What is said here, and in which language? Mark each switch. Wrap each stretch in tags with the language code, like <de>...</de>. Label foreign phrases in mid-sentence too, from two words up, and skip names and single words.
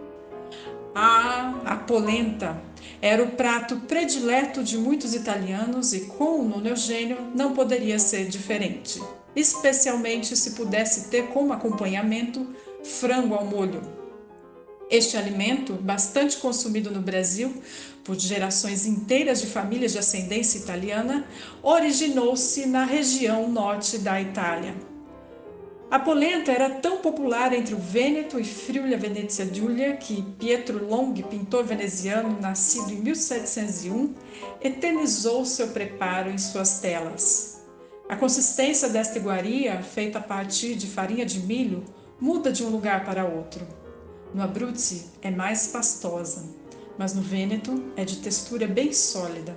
<pt>A polenta era o prato predileto de muitos italianos e com o Nonno Eugenio não poderia ser diferente, especialmente se pudesse ter como acompanhamento frango ao molho. Este alimento, bastante consumido no Brasil por gerações inteiras de famílias de ascendência italiana, originou-se na região norte da Itália. A polenta era tão popular entre o Vêneto e Friuli-Venezia Giulia que Pietro Longhi, pintor veneziano nascido em 1701, eternizou seu preparo em suas telas. A consistência desta iguaria, feita a partir de farinha de milho, muda de um lugar para outro. No Abruzzi é mais pastosa, mas no Vêneto é de textura bem sólida.</pt>